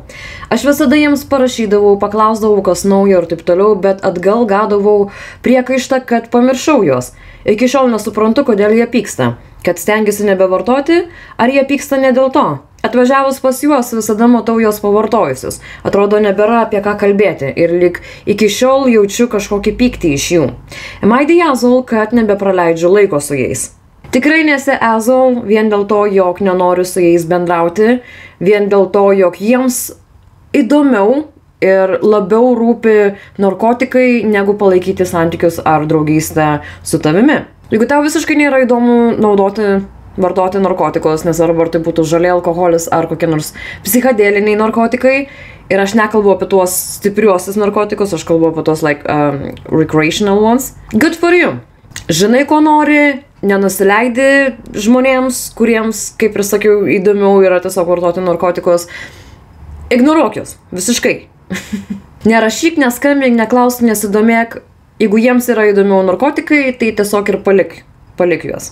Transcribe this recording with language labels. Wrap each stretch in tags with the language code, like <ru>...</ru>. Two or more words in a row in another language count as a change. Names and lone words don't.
<lt>Aš visada jiems parašydavau, paklausdavau, kas naujo ir taip toliau, bet atgal gaudavau priekaištą, kad pamiršau juos. Iki šiol nesuprantu, kodėl jie pyksta. Kad stengiuosi nebevartoti, ar jie pyksta ne dėl to? Atvažiavus pas juos visada matau juos pavartojusius. Atrodo, nebėra apie ką kalbėti ir lyg iki šiol jaučiu kažkokį pyktį iš jų.</lt> <en>Am I the asshole,</en> <lt>kad nebepraleidžiu laiko su jais? Tikrai nesi asshole vien dėl to, jog nenoriu su jais bendrauti, vien dėl to, jog jiems įdomiau ir labiau rūpi narkotikai, negu palaikyti santykius ar draugystę su tavimi. Jeigu tau visiškai nėra įdomu vartoti narkotikus, nesvarbu ar tai būtų žaliai alkoholis ar kokie nors psichadeliniai narkotikai. Ir aš nekalbu apie tuos stipriuosius narkotikus, aš kalbu apie tuos</lt> <en>recreational ones. Good for you.</en> <lt>Žinai, ko nori, nenusileidi žmonėms, kuriems, kaip ir sakiau, įdomiau yra tiesiog vartoti narkotikus. Ignoruok juos, visiškai. Nerašyk, neskambink, neklausk, nesidomėk. Jeigu jiems yra įdomiau narkotikai, tai tiesiog ir palik juos.</lt>